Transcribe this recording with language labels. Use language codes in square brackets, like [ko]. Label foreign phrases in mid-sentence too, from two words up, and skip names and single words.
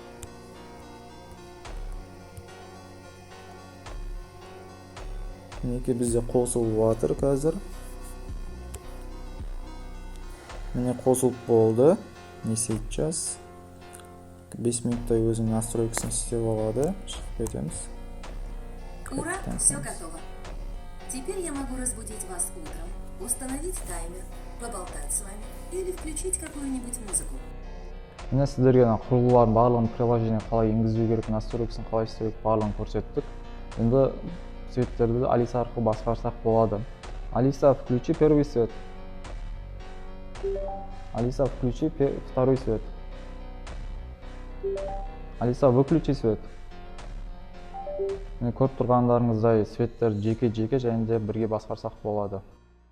[kk] Мінеки бізде қосылып жатыр қазір. Міне қосылып болды. [ru] Не сейчас? [kk] 5 минуттай өзінің настройкасын істеп алады. Шығып кетеміз. [ru] Ура, все готово. Теперь я могу разбудить вас утром, установить таймер, поболтать с вами или включить какую-нибудь музыку. [kk] Міне сіздерге құрылғылардың барлығын приложение қалай енгізу керек, настройкасын қалай істеу керек барлығын көрсеттік. Енді светтерді Алиса арқылы басқарсақ болады. [ru] Алиса, включи первый свет. Алиса, включи второй свет. Алиса, выключи свет. [kk] Көріп тұрғандарыңыздай светтерді жеке және де бірге басқарсақ болады.